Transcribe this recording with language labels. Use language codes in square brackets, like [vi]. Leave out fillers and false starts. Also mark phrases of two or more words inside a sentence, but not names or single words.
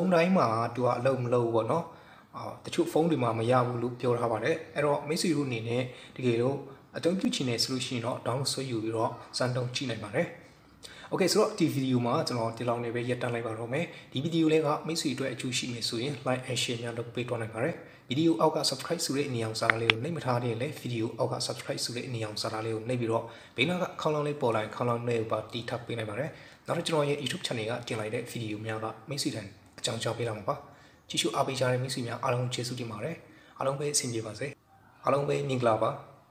[my] န်းတိုင်းမှာသူကအလုပ်မလုပ်ဘူးပေါ့နော်တချို့ဖုန်းတွေမှာမရဘူးလို့ပြောထားပါတယ်အဲ့တော့မိတ်ဆွေတို့အနေနဲ့တကယ်လို့အသုံးပြုချင်တယ် ဆိုလို့ရှိရင်တော့ download ဆွဲယူပြီးတော့စမ်းတုံးကြည့်နိုင်ပါတယ်โอเคဆိုတော့ဒီဗီဒီယိုမှာကျွန်တော်ဒီလောက်နေပဲရပ်တန့်လိုက်ပါတော့မယ်ဒီဗီဒီယိုလေးကမိတ်ဆွေအတွက်အကျိုးရှိမယ်ဆိုရင် [en] like and share [my] များလုပ်ပေးသွားနိုင်ပါတယ်ဗီဒီယိုအောက်က subscribe ဆိုတဲ့အနီအောင်စာသားလေးကိုနှိပ်မထားတဲ့လေဗီဒီယိုအောက်က subscribe ဆိုတဲ့အနီအောင်စာသားလေးကိုနှိပ်ပြီးတော့ဘေးနားကခေါင်းလောင်းလေးပေါ်လာရင်ခေါင်းလောင်းလေးကိုပါတီးထပ်ပေးနိုင်ပါတယ်နောက်တော့ကျွန်တော်ရဲ့ YouTube channel ကတင်လိုက်တဲ့ဗီဒီယိုများကမိတ်ဆွေတိုင်းအကြောင်းကြားပေးလာမှာပါကြည့်ရှုအားပေးကြတဲ့မိတ်ဆွေများအားလုံးကျေးဇူးတင်ပါတယ်အားလုံးပဲအဆင်ပြေပါစေအားလုံးပဲမင်္ဂလာပါ